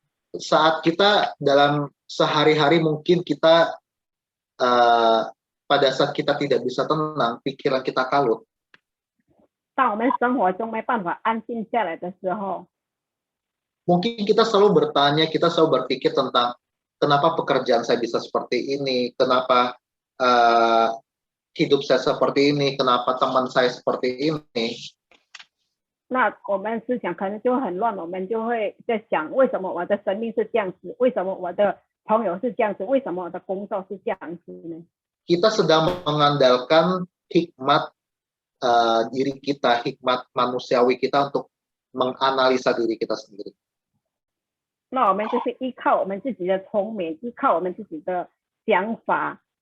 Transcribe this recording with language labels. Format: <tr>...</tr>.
<id>Saat kita dalam sehari-hari mungkin kita pada saat kita tidak bisa tenang, pikiran kita kalut.</id> <zh>当我们生活中没办法安静下来的时候，</zh> <id>Mungkin kita selalu bertanya, kita selalu berpikir tentang kenapa pekerjaan saya bisa seperti ini, kenapa hidup saya seperti ini, kenapa teman saya seperti ini.</id> <zh>那我们思想可能就很乱，我们就会在想，为什么我的生命是这样子？为什么我的朋友是这样子？为什么我的工作是这样子呢？</zh> <id>Kita sedang mengandalkan hikmat diri kita, hikmat manusiawi kita untuk menganalisa diri kita sendiri.</id> <zh>那我们就是依靠我们自己的聪明，依靠我们自己的想法</zh>